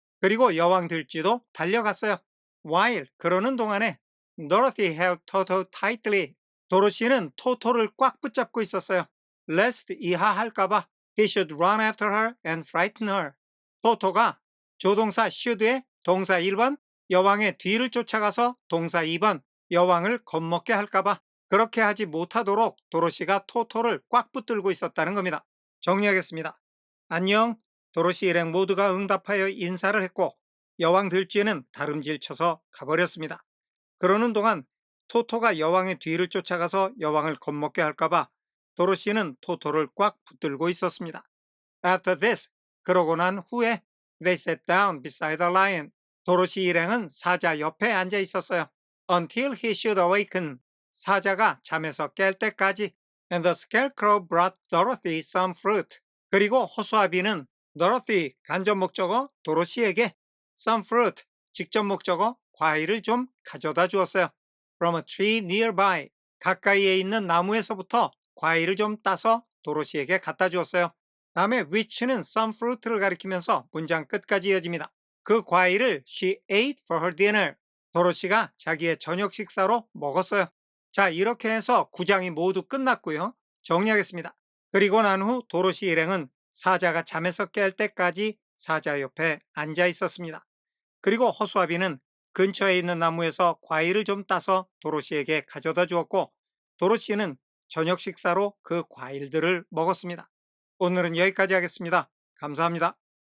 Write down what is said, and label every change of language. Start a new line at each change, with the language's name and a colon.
Korean: 그리고 여왕 들쥐도 달려갔어요.
English: While
Korean: 그러는 동안에
English: Dorothy held Toto tightly.
Korean: 도로시는 토토를 꽉 붙잡고 있었어요.
English: Lest
Korean: 이하할까봐
English: he should run after her and frighten her.
Korean: 토토가 조동사 should의 동사 1번 여왕의 뒤를 쫓아가서 동사 2번 여왕을 겁먹게 할까봐 그렇게 하지 못하도록 도로시가 토토를 꽉 붙들고 있었다는 겁니다. 정리하겠습니다. 안녕. 도로시 일행 모두가 응답하여 인사를 했고 여왕 들쥐는 다름질 쳐서 가버렸습니다. 그러는 동안 토토가 여왕의 뒤를 쫓아가서 여왕을 겁먹게 할까봐 도로시는 토토를 꽉 붙들고 있었습니다.
English: After this,
Korean: 그러고 난 후에
English: they sat down beside the lion.
Korean: 도로시 일행은 사자 옆에 앉아 있었어요.
English: Until he should awaken.
Korean: 사자가 잠에서 깰 때까지.
English: And the scarecrow brought Dorothy some fruit.
Korean: 그리고 호수아비는 Dorothy, 간접 목적어 도로시에게 some fruit, 직접 목적어 과일을 좀 가져다 주었어요.
English: From a tree nearby.
Korean: 가까이에 있는 나무에서부터 과일을 좀 따서 도로시에게 갖다 주었어요. 다음에 which는 some fruit를 가리키면서 문장 끝까지 이어집니다. 그 과일을
English: she ate for her dinner.
Korean: 도로시가 자기의 저녁 식사로 먹었어요. 자, 이렇게 해서 9장이 모두 끝났고요. 정리하겠습니다. 그리고 난 후 도로시 일행은 사자가 잠에서 깰 때까지 사자 옆에 앉아 있었습니다. 그리고 호수아비는 근처에 있는 나무에서 과일을 좀 따서 도로시에게 가져다 주었고 도로시는 저녁 식사로 그 과일들을 먹었습니다. 오늘은 여기까지 하겠습니다. 감사합니다.